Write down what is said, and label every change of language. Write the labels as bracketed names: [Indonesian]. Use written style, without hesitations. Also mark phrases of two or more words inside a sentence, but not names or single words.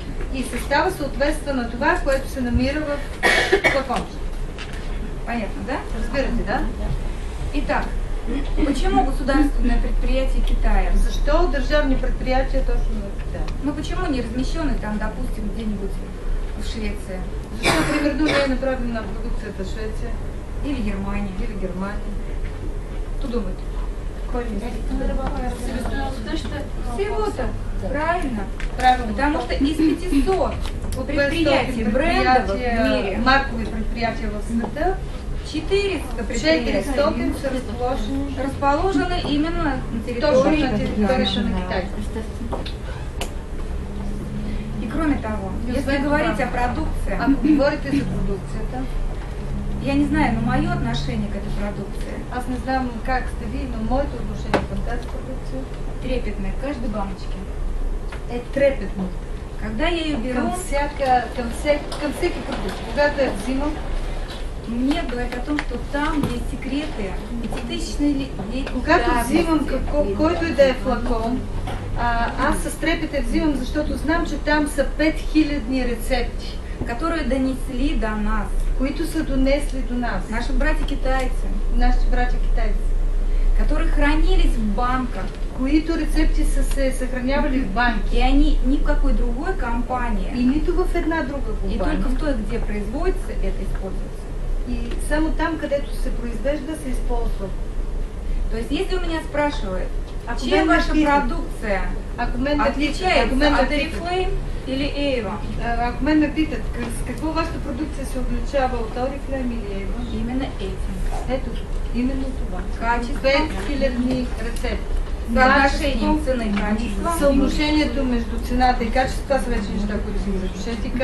[Bulgarian] и състава съответства на това, което се намира в флакончето. [Russian] Понятно, да? [Bulgarian] Разбирате, да? [Russian] Итак, почему государственное предприятие Китая? [Bulgarian] Защо държавни предприятия точно на Китай? [Russian] Ну почему не размещены там, допустим, где-нибудь в Швеции [Bulgarian] Защо, примерно, не е направена продукцията в Швеция [Russian] или Германия? [Bulgarian] или Германия? [Russian] Кто думает? [Bulgarian] Кой мисли? [Russian] Всего-то. Правильно. [Bulgarian] Правильно. [Russian] Потому что из 500 предприятий, брендов в мире, [Bulgarian] маркови предприятия в света, [Russian] 400 предприятий [Bulgarian] 400 са [Russian] расположены именно на [Bulgarian] точно [Russian] территории [Bulgarian] на територията на Китай. [Russian] И кроме того, если говорить о продукции, [Bulgarian] Ако говорите за продукцията, [Russian] я не знаю, но мое отношение к этой продукции [Bulgarian] аз не знам как сте ви, но моето отношение към тази продукция [Russian] трепетное к каждой баночке. [Bulgarian] е трепетно. [Russian] Когда я ее беру, [Bulgarian] Към всеки продукт. Когато я взимам, [Russian] мне говорят о том, что там есть секреты, пятитысячные [Bulgarian] когато взимам който и да е флакон, аз с трепета взимам, защото знам, че там са 5000 рецепти, [Russian] которые донесли до нас [Bulgarian] които са донесли до нас, [Russian] наши братья-китайцы, [Bulgarian] нашите братя китайци, [Russian] которые хранились в банках, [Bulgarian] които рецепти са се съхранявали в банки. [Russian] и они ни в какой другой компании, [Bulgarian] И нито в една друга и компания. [Russian] только в той, где производится, это используется. [Bulgarian] И само там, където се произвежда, се използва. [Russian] То есть, если у меня спрашивают, [Bulgarian] Ако [Russian] чем [Bulgarian] мен ме [Russian] ваша [Bulgarian] питат, [Russian] продукция [Bulgarian] ако мен ме питат, [Russian] отличается от Oriflame или Avon? [Bulgarian] Ако мен ме питат, с какво вашата продукция се отличава от Oriflame или Avon? [Russian] Именно этим. [Bulgarian] Ето, именно това. [Russian] Качество, [Bulgarian] 5000 рецепти. [Russian] съотношением цены и качества, [Bulgarian] Съотношението между цената и качество, това са вече неща, които си го запишете.